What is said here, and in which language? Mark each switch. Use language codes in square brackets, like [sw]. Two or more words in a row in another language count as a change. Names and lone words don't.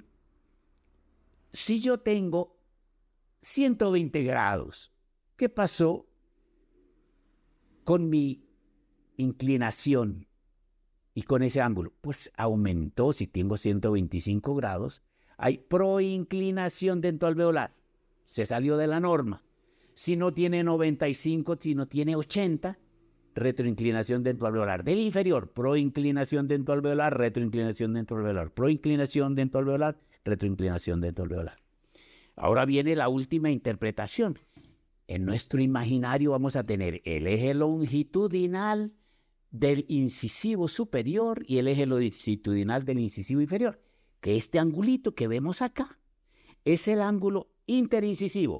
[es] Si yo tengo 120 grados, ¿qué pasó con mi inclinación y con ese ángulo? Pues aumentó. Si tengo 125 grados, hay proinclinación dentoalveolar. Se salió de la norma. Si no tiene 95, si no tiene 80, retroinclinación dentoalveolar. Del inferior, proinclinación dentoalveolar, retroinclinación dentoalveolar, proinclinación dentoalveolar, retroinclinación dentoalveolar. Ahora viene la última interpretación. En nuestro imaginario vamos a tener el eje longitudinal del incisivo superior y el eje longitudinal del incisivo inferior, que este angulito que vemos acá es el ángulo interincisivo.